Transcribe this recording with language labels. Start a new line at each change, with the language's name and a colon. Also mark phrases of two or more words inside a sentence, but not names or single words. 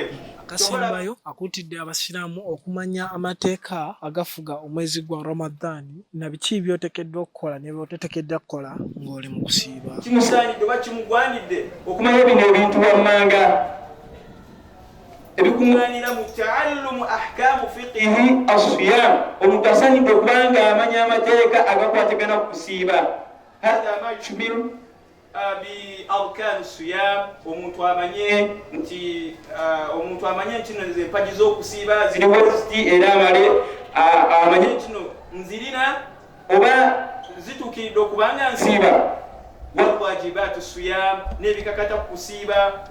Ganda: akasembayo akuutidde abasiraamu okumanya amateeka agafuga omwezi gwa Ramadani na biki by'oteekeddwa okukola ne by'oteteekeddwa kukola ng'oli mu kusiiba. Kimusaanidde oba kimugwanidde okumanya bino ebintu wammanga ebikuŋŋaanira mu
Arabic: تعلم أحكام فقه الصيام.
Ganda: Omuntu asaanidde okubanga amanya amateeka agakwatagana ku kusiiba.
Arabic: هذا ما يشير ب أركان الصيام.
Ganda: Omuntu amanye nti nno empagi z'okusiiba ziriwo ziti era amanye nti nno nzirina oba zituukiridde okubanga nsiiba.
Arabic: والواجبات الصيام,
Ganda: n'ebikakata ku kusiiba.